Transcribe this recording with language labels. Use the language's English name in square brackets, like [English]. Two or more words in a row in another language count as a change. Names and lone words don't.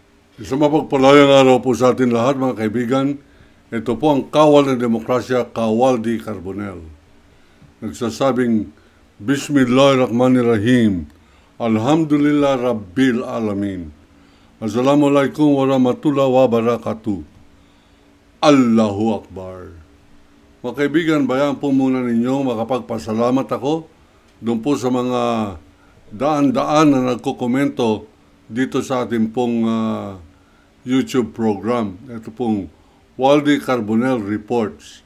[Filipino] Isang mapagpalayang araw po sa atin lahat mga kaibigan. Ito po ang Kawal ng Demokrasya, Kawaldi Carbonell. Nagsasabing, [Arabic] بسم الله الرحمن الرحيم. الحمد لله رب العالمين. السلام عليكم ورحمة الله وبركاته. الله أكبر. [Filipino] Mga kaibigan, bayaan po muna ninyo makapagpasalamat ako doon po sa mga daan-daan na nagkukomento dito sa ating pong YouTube program. Ito pong Waldi Carbonell Reports.